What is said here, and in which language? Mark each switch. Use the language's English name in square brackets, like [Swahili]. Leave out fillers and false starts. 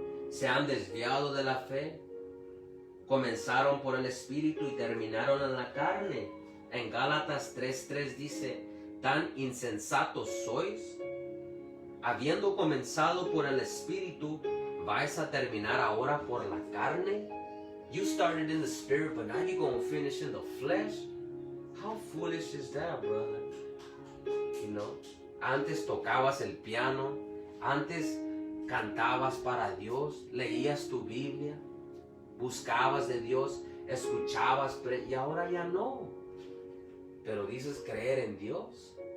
[Spanish] Se han desviado de la fe. Comenzaron por el Espíritu y terminaron en la carne. En Gálatas 3:3 dice, ¿tan insensatos sois? Habiendo comenzado por el Espíritu, ¿vais a terminar ahora por la carne? [English] You started in the Spirit, but now you're going to finish in the flesh? How foolish is that, brother? You know, [Spanish] antes tocabas el piano, antes cantabas para Dios, leías tu Biblia, buscabas de Dios, escuchabas, y ahora ya no. Pero dices creer en Dios.